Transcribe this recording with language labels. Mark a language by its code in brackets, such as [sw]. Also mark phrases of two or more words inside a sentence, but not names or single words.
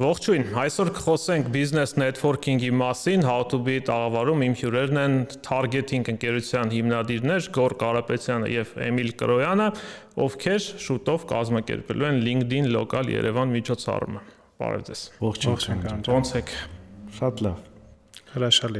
[hy] Ողջույն, այսօր կխոսենք [en] business networking- [hy] ի մասին, [en] How to Be [hy] տաղավարում իմ հյուրերն են Targeting ընկերության հիմնադիրներ Գոր Կարապետյանը եւ Էմիլ Կրոյանը, ովքեր շուտով կազմակերպելու են LinkedIn Local Երևան միջոցառումը։ Բարև ձեզ։ Ողջույն, ո՞նց եք։ Շատ լավ։ Հրաշալի։